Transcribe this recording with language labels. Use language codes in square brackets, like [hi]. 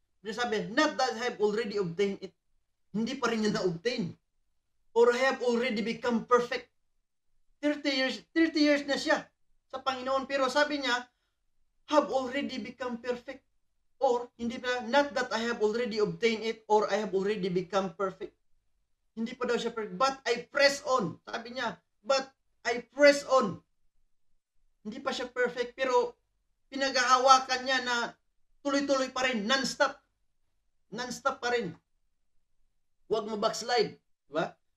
[tl] Pero sabi, [en] not that I have already obtained it. [tl] Hindi pa rin niya na-obtain. [en] Or I have already become perfect. [tl] 30 years na siya sa Panginoon. Pero sabi niya, [en] have already become perfect. [tl] Or, hindi pa, [en] not that I have already obtained it, or I have already become perfect. [tl] Hindi pa daw siya perfect. [en] But I press on. Sabi niya, but I press on. [tl] Hindi pa siya perfect, pero pinaghahawakan niya na tuloy-tuloy pa rin, non-stop. Non-stop pa rin. Huwag ma-backslide. Diba?